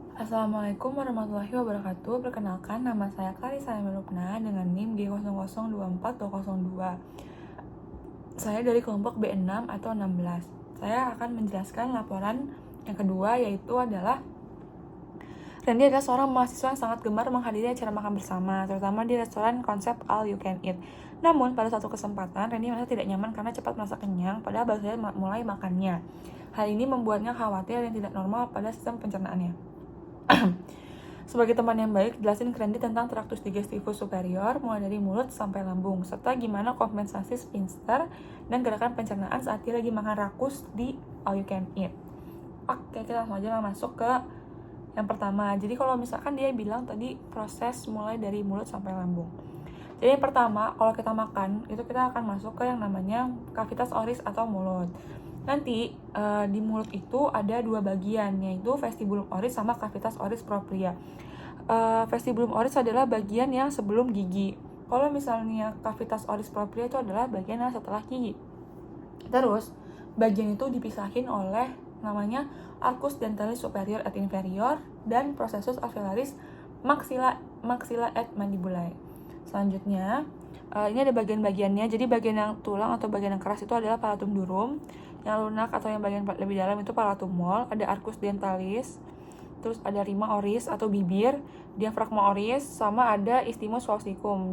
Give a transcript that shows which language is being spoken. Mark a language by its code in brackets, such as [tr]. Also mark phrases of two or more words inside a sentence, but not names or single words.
[ar] السلام عليكم ورحمة الله وبركاته. [id] Perkenalkan, nama saya Clarissa Lubna dengan NIM G0024202. Saya dari kelompok B6 atau 16. Saya akan menjelaskan laporan yang kedua, yaitu adalah Randy adalah seorang mahasiswa yang sangat gemar menghadiri acara makan bersama, terutama di restoran konsep [en] all you can eat. [id] Namun, pada suatu kesempatan, Randy merasa tidak nyaman karena cepat merasa kenyang, padahal baru saja mulai makannya. Hal ini membuatnya khawatir dan tidak normal pada sistem pencernaannya. Sebagai teman yang baik, jelasin ke Randy tentang [la] traktus digestivus superior, [id] mulai dari mulut sampai lambung, serta gimana kompensasi sphincter dan gerakan pencernaan saat dia lagi makan rakus di [en] all you can eat. [id] Oke, kita langsung aja masuk ke yang pertama. Jadi kalau misalkan dia bilang tadi proses mulai dari mulut sampai lambung. Jadi yang pertama, kalau kita makan, itu kita akan masuk ke yang namanya [la] cavitas oris [id] atau mulut. Nanti di mulut itu ada dua bagian, yaitu [la] vestibulum oris [id] sama [la] cavitas oris propria. Vestibulum oris [id] adalah bagian yang sebelum gigi. Kalau misalnya [la] cavitas oris propria [id] itu adalah bagian yang setelah gigi. Terus bagian itu dipisahin oleh namanya [la] arcus dentalis superior et inferior [id] dan [la] processus alveolaris maxilla et mandibulae. [id] Selanjutnya, ini ada bagian-bagiannya. Jadi bagian yang tulang atau bagian yang keras itu adalah [la] palatum durum, [id] yang lunak atau yang bagian lebih dalam itu [la] palatum mol, [id] ada [la] arcus dentalis, [id] terus ada [la] rima oris [id] atau bibir, [la] diafragma oris, [id] sama ada [la] isthmus falsicum.